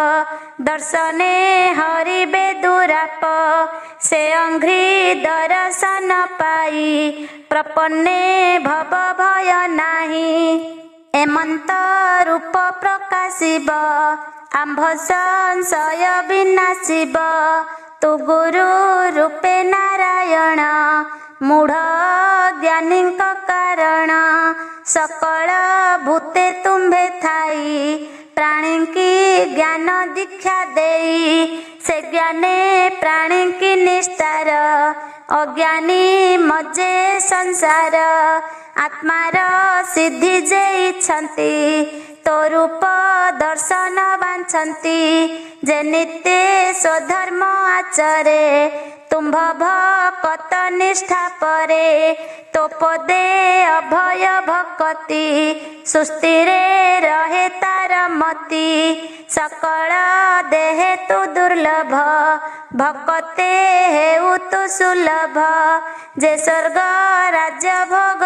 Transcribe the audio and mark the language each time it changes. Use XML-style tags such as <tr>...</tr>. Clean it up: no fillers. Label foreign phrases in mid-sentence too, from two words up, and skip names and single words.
<or>ଦର୍ଶନେ ହରିବେ ଦୁରାପ ସେ ଅଂଘ୍ରି ଦର୍ଶନ ପାଇ ପ୍ରପନ୍ନେ ଭବ ଭୟ ନାହି ହେମନ୍ତ ରୂପ ପ୍ରକାଶିବ ଆମ୍ଭ ସଂଶୟ ବିନାଶିବ ତୁ ଗୁରୁ ରୂପେ ନାରାୟଣ ମୂଢ଼ ଜ୍ଞାନୀ କାରଣ ସକଳ ଭୂତେ ତୁମ୍ଭେ ଥାଇ ପ୍ରାଣୀ କୀ ଜ୍ଞାନ ଦୀକ୍ଷା ଦେଇ ସେ ଜ୍ଞାନେ ପ୍ରାଣୀ କୀ ନିସ୍ତାର ଅଜ୍ଞାନୀ ମଜେ ସଂସାର ଆତ୍ମାର ସିଦ୍ଧି ଯେ ଇଚ୍ଛନ୍ତି ତୋ ରୂପ ଦର୍ଶନ ବାଞ୍ଛନ୍ତି ଯେ ନିତ୍ୟ ସ୍ୱଧର୍ମ ଆଚରେ ତୁମ୍ଭ ଭକ୍ତ ନିଷ୍ଠା ପରେ ତୋ ପଦେ ଅଭୟ ଭକ୍ତି ସୁସ୍ଥିରେ ରହେ ତାର ମତି ସକଳ ଦେହେ ତୁ ଦୁର୍ଲଭ ଭକ୍ତେ ହେଉ ତୁ ସୁଲଭ ଯେ ସ୍ୱର୍ଗ ରାଜ୍ୟ ଭୋଗ</or>